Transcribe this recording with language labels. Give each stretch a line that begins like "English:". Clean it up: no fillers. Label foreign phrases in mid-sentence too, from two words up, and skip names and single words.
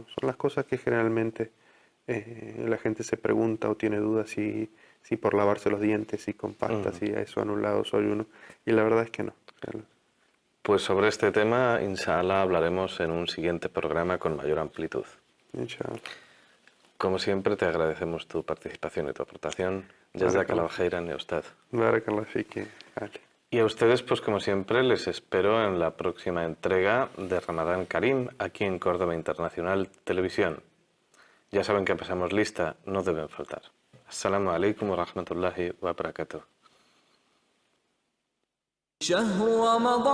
Spanish: Son las cosas que generalmente la gente se pregunta o tiene dudas si por lavarse los dientes y con pasta, si eso ha anulado su ayuno, y la verdad es que no. Pues sobre este tema, inshallah, hablaremos en un siguiente programa con mayor amplitud. Inshallah. Como siempre, te agradecemos tu participación y tu aportación.
Arabic: جزاك الله خيرا يا أستاذ. بارك الله فيك, Ali.
Spanish: Y a ustedes, pues como siempre, les espero en la próxima entrega de Ramadán Karim, aquí en Córdoba Internacional Televisión. Ya saben que pasamos lista, no deben faltar.
Arabic: السلام عليكم ورحمة الله وبركاته.